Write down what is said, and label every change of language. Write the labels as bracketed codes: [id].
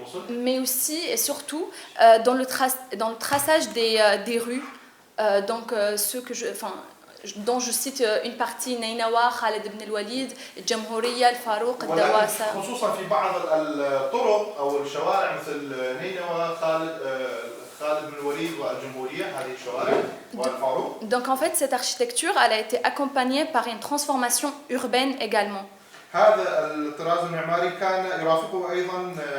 [fr] Mais aussi et surtout dans le traçage des rues, donc ceux que dont je cite une partie Nainawa, Khaled ibn al-Walid, Jamhouriya, al-Farouq, al-Dawasa. [ar] خصوصا في بعض الطرق أو الشوارع مثل نينوى خالد بن الوليد والجمهورية هذه الشوارع والفاروق. [fr] Donc en fait cette architecture elle a été accompagnée par une transformation urbaine également. [ar] هذا الطراز المعماري كان يرافقه أيضا